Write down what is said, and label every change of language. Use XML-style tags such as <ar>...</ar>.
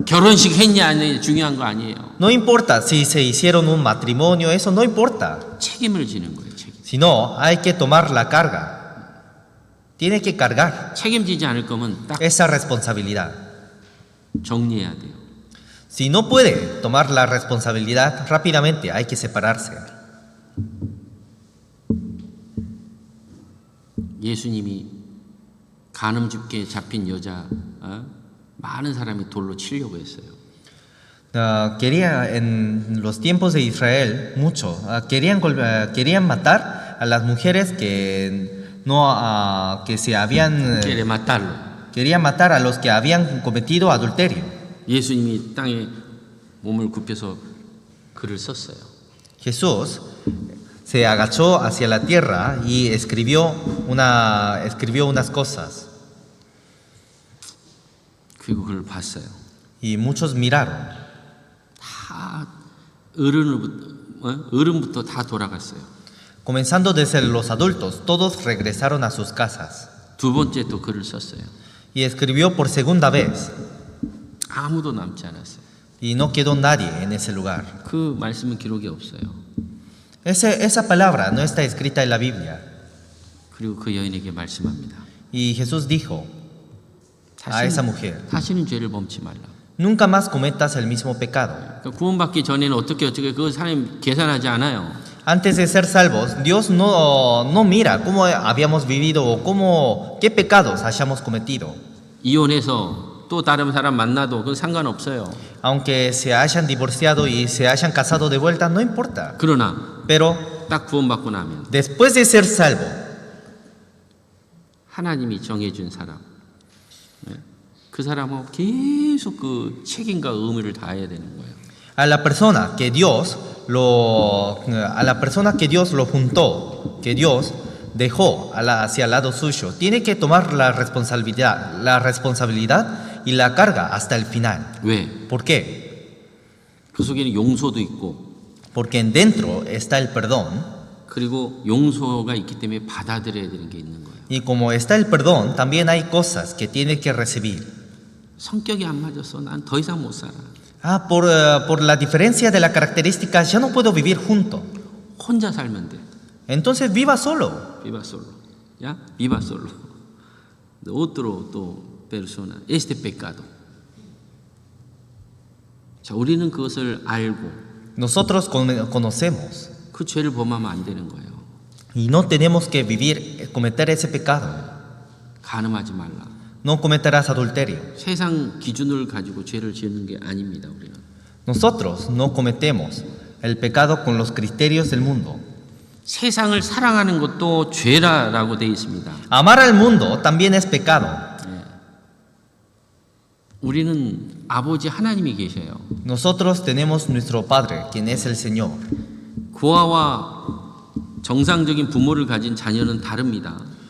<ko>결혼식 했냐 안 했냐 중요한 거 아니에요.</ko> <es>No importa si se hicieron un matrimonio, eso no importa.</es> <ko>책임을 지는 거예요. 책임.</ko> <es>Sino hay que tomar la carga. Tiene que cargar</es> <ko>책임지지 않을 거면 딱</ko> <es>esa responsabilidad.</es> <ko>정리해야 돼요.</ko> <es>Si no puede tomar la responsabilidad, rápidamente hay que separarse.</es> <ko>예수님이 간음집게에 잡힌 여자 많은 사람이 돌로 치려고 했어요.</ko> <es>Quería en los tiempos de Israel mucho. Querían matar a las mujeres que no que se habían quiere matarlo. querían matar a los que habían cometido adulterio.</es> <ko>예수님이 땅에 몸을 굽혀서 글을 썼어요.</ko> <es>Jesús se agachó hacia la tierra y escribió unas cosas.</es> <ko>그리고 그걸 봤어요.</ko> <es>Y muchos miraron.</es> <ko>다 어른부터 다 돌아갔어요.</ko> <es>Comenzando desde los adultos, todos regresaron a sus casas.</es> <ko>두 번째 또 글을 썼어요.</ko> <es>Y escribió por segunda vez.</es> <ko>아무도 남지 않았어요.</ko> <es>Y no quedó nadie en ese lugar.</es> <ko>그 말씀은 기록이 없어요.</ko> <es>Esa palabra no está escrita en la Biblia.</es> <ko>그리고 그 여인에게 말씀합니다.</ko> <es>Y Jesús dijo a esa mujer,</es> <ko>다시는 죄를 범치 말라.</ko> <es>nunca más cometas el mismo pecado.</es> <ko>그러니까 구원받기 전에는 어떻게 그거 사람 계산하지 않아요.</ko> <es>Antes de ser salvos, Dios no mira cómo habíamos vivido o qué pecados hayamos cometido.</es> <ko>이혼해서 또 다른 사람 만나도 그건 상관없어요.</ko> <es>Aunque se hayan divorciado y se hayan casado de vuelta, no importa.</es> <ko>그러나</ko> <es>Pero</es> <ko>딱 구원받고 나면</ko> <es>después de ser salvo,</es> <ko>하나님이 정해준 사람, 그 사람은 계속 그 책임과 의무를 다해야 되는 거예요.</ko> <es>a la persona que Dios lo juntó, que Dios dejó hacia el lado suyo, tiene que tomar la responsabilidad y la carga hasta el final.</es> <ko>왜?</ko> <es>¿Por qué?</es> <ko>그 속에는 용서도 있고</ko> <es>Porque dentro está el perdón,</es> <ko>그리고 용서가 있기 때문에 받아들여야 되는 게 있는 거예요.</ko> <es>y como está el perdón, también hay cosas que tiene que recibir.</es> <ko>성격이 안 맞아서 난 더 이상 못 살아.</ko> <es>Por la diferencia de la característica, ya no puedo vivir junto.</es> <ko>혼자 살면 돼.</ko> <es>Entonces viva solo. Viva solo. ¿Ya? Viva solo. Otro persona. Este pecado.</es> <ko>자, 우리는 그것을 알고</ko> <es>Nosotros conocemos</es> <ko>그 죄를 범하면 안 되는 거예요.</ko> <es>y no tenemos que cometer ese pecado.</es> <ko>간음하지 말라.</ko> <es>No cometerás adulterio.</es> <ko>세상 기준을 가지고 죄를 지는 게 아닙니다. 우리는.</ko> <es>Nosotros no cometemos el pecado con los criterios del mundo.</es> <ko>세상을 사랑하는 것도 죄라고 되어 있습니다.</ko> <es>Amar al mundo también es pecado.</es> <ko>우리는 아버지 하나님이 계셔요.</ko> <es>Nosotros tenemos nuestro Padre, quien es el Señor.</es> <ko>고아와 정상적인 부모를 가진 자녀는 다릅니다.</ko>